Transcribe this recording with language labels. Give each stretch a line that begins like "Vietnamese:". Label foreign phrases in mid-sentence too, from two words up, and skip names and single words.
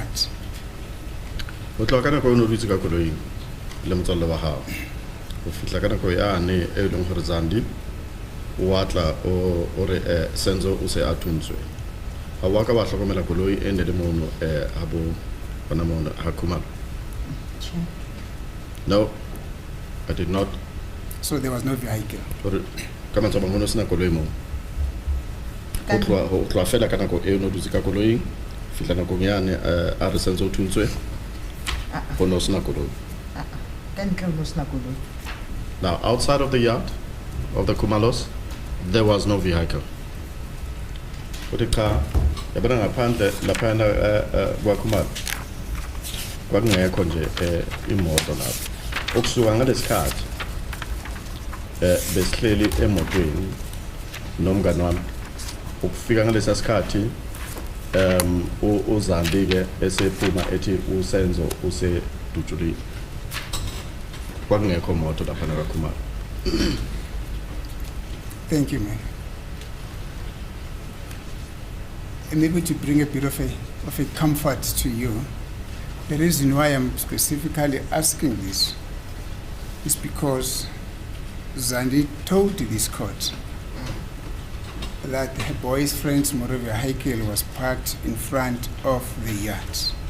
Tswana: O tla ka nako o ne o dutse ka koloing le motswalle wa gago go fitlha ka nako yane e leng gore Zandi o atla o re Senzo o se a thuntswe ga wa ka ba tlhokomela koloi e ne le mono ha bo bona mono ha Khumalo?
English: No, I did not. So there was no vehicle?
Tswana: Gore ka mantswe a mangwe o sena koloi mo go tloa fela ka nako e o ne o dutse ka koloing fitlha nakong yane a re Senzo o thuntswe go no sena koloi.
English: Now, outside of the yard of the Khumalos, there was no vehicle.
Zulu: Kodika, yabona ngaphandle laphana kwa Khumalo kwakungekho nje imoto lapho. Okusuka ngalesikhathi besihleli emotweni nomngane wami ukufika ngalesa sikhathi uZandi ke esephuma ethi uSenzo usedutshulile kwakungekho moto lapha na kaKhumalo.
English: Thank you, man. And maybe to bring a bit of a comfort to you, the reason why I'm specifically asking this is because Zandi told this court that her boy's friend's motor vehicle was parked in front of the yard.